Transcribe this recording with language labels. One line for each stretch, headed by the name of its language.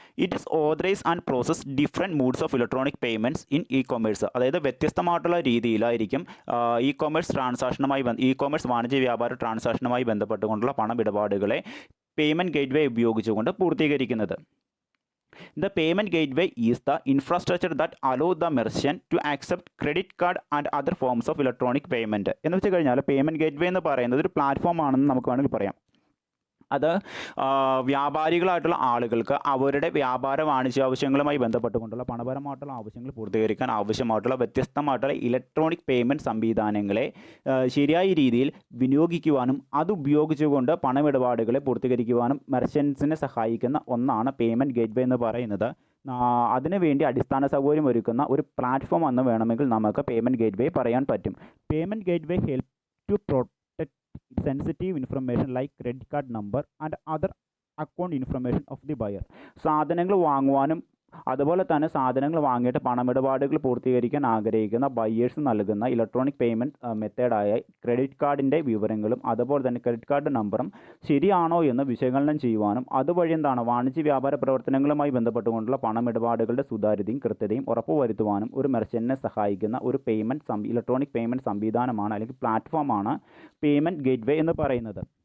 English: It is authorise and process different modes of electronic payments in e-commerce.
Malayalam: അതായത് വ്യത്യസ്തമായിട്ടുള്ള രീതിയിലായിരിക്കും e-commerce വാണിജ്യ വ്യാപാര ട്രാൻസാക്ഷനുമായി ബന്ധപ്പെട്ടുകൊണ്ടുള്ള പണമിടപാടുകളെ പേയ്മെൻറ്റ് ഗേറ്റ്വേ ഉപയോഗിച്ചുകൊണ്ട് പൂർത്തീകരിക്കുന്നത്.
English: The payment gateway is the infrastructure that allows the merchant to accept credit card and other forms of electronic payment.
Malayalam: എന്ന് വെച്ച് കഴിഞ്ഞാൽ പേയ്മെൻറ്റ് ഗേറ്റ്വേ എന്ന് പറയുന്നത് ഒരു പ്ലാറ്റ്ഫോം ആണെന്ന് നമുക്ക് വേണമെങ്കിൽ പറയാം. അത് വ്യാപാരികളായിട്ടുള്ള ആളുകൾക്ക് അവരുടെ വ്യാപാര വാണിജ്യാവശ്യങ്ങളുമായി ബന്ധപ്പെട്ടുകൊണ്ടുള്ള പണപരമായിട്ടുള്ള ആവശ്യങ്ങൾ പൂർത്തീകരിക്കാൻ ആവശ്യമായിട്ടുള്ള വ്യത്യസ്തമായിട്ടുള്ള ഇലക്ട്രോണിക് പേയ്മെൻറ്റ് സംവിധാനങ്ങളെ ശരിയായ രീതിയിൽ വിനിയോഗിക്കുവാനും അതുപയോഗിച്ചുകൊണ്ട് പണമിടപാടുകളെ പൂർത്തീകരിക്കുവാനും മെർച്ചൻസിനെ സഹായിക്കുന്ന ഒന്നാണ് പേയ്മെൻറ്റ് ഗേറ്റ്വേ എന്ന് പറയുന്നത്. അതിനുവേണ്ടി അടിസ്ഥാന സൗകര്യം ഒരുക്കുന്ന ഒരു പ്ലാറ്റ്ഫോം എന്ന് വേണമെങ്കിൽ നമുക്ക് പേയ്മെൻറ്റ് ഗേറ്റ്വേ പറയാൻ പറ്റും.
English: Payment gateway help to protect sensitive information like credit card number and other account information of the buyer.
Malayalam: സാധനങ്ങൾ വാങ്ങുവാനും അതുപോലെ തന്നെ സാധനങ്ങൾ വാങ്ങിയിട്ട് പണമിടപാടുകൾ പൂർത്തീകരിക്കാൻ ആഗ്രഹിക്കുന്ന ബയേഴ്സ് നൽകുന്ന ഇലക്ട്രോണിക് പേയ്മെൻറ്റ് മെത്തേഡായ ക്രെഡിറ്റ് കാർഡിൻ്റെ വിവരങ്ങളും അതുപോലെ തന്നെ ക്രെഡിറ്റ് കാർഡ് നമ്പറും ശരിയാണോ എന്ന് വിശകലനം ചെയ്യുവാനും അതുവഴി എന്താണ് വാണിജ്യ വ്യാപാര പ്രവർത്തനങ്ങളുമായി ബന്ധപ്പെട്ടുകൊണ്ടുള്ള പണമിടപാടുകളുടെ സുതാര്യതയും കൃത്യതയും ഉറപ്പുവരുത്തുവാനും ഒരു മെർച്ചൻറ്റിനെ സഹായിക്കുന്ന ഒരു ഇലക്ട്രോണിക് പേയ്മെൻറ്റ് സംവിധാനമാണ് അല്ലെങ്കിൽ പ്ലാറ്റ്ഫോമാണ് പേയ്മെൻറ്റ് ഗേറ്റ്വേ എന്ന് പറയുന്നത്.